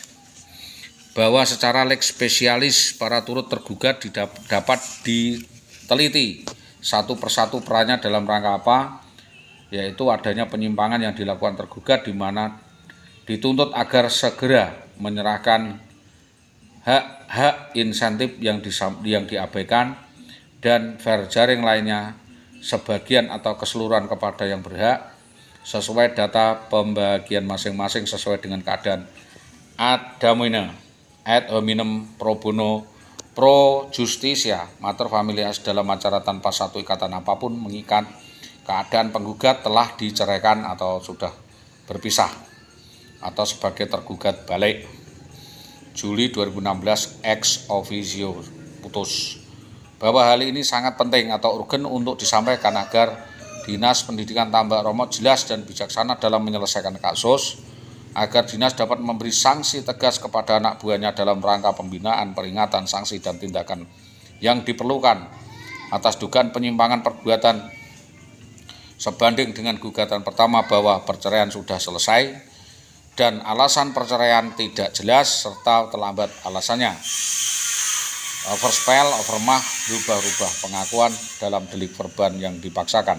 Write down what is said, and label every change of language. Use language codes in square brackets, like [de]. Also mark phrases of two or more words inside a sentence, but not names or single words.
[id] Bahwa secara [la] lex spesialis [id] para turut tergugat dapat diteliti satu persatu perannya dalam rangka apa, yaitu adanya penyimpangan yang dilakukan tergugat di mana dituntut agar segera menyerahkan hak insentif yang diabaikan dan fair jaring lainnya sebagian atau keseluruhan kepada yang berhak sesuai data pembagian masing-masing sesuai dengan keadaan ad [la] hominem pro bono pro justisia mater familias [id] dalam acara tanpa satu ikatan apapun mengikat keadaan penggugat telah diceraikan atau sudah berpisah atau sebagai tergugat balik Juli 2016 [la] ex officio [id] putus. Bahwa hal ini sangat penting atau urgen untuk disampaikan agar Dinas Pendidikan Tambak Romo jelas dan bijaksana dalam menyelesaikan kasus, agar dinas dapat memberi sanksi tegas kepada anak buahnya dalam rangka pembinaan, peringatan, sanksi, dan tindakan yang diperlukan atas dugaan penyimpangan perbuatan sebanding dengan gugatan pertama bahwa perceraian sudah selesai dan alasan perceraian tidak jelas serta terlambat alasannya, overspell, overmah, berubah-ubah pengakuan dalam delik verban yang dipaksakan.